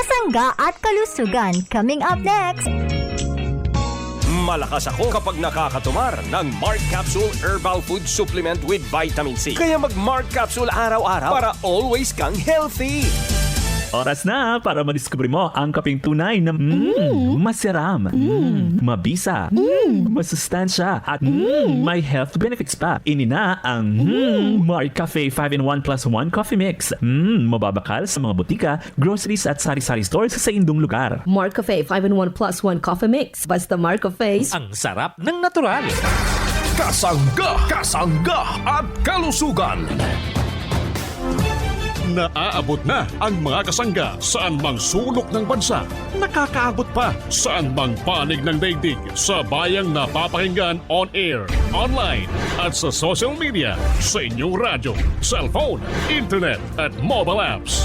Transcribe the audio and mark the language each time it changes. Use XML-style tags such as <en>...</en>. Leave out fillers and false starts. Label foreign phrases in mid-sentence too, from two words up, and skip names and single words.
<tl>Kasangga at kalusugan.</tl> <en>Coming up next.</en> <tl>Malakas ako kapag nakakatumar ng Mark Capsule Herbal Food Supplement with Vitamin C. Kaya mag-Mark Capsule araw-araw para always kang healthy. Oras na para madiskubre mo ang kaping tunay na masiram, mabisa, masustansya, at may</tl> <en>health benefits</en> <tl>pa.</tl> <bik>Inina ang Mark Cafe 5-in-1 plus 1 coffee mix. Mababakal sa mga butika, groceries at sari-sari stores sa indong lugar. Mark Cafe 5-in-1 plus 1 coffee mix.</bik> <tl>Basta Mark Cafe's Ang sarap ng natural. Kasangga, kasangga at kalusugan. Naaabot na ang mga kasangga saan mang sulok ng bansa. Nakakaabot pa saan mang panig ng daigdig sa bayang napapakinggan</tl> <en>on air,</en> <tl>online at sa</tl> <en>social media,</en> <tl>sa inyong radyo, cellphone, internet at</tl> <en>mobile apps.</en>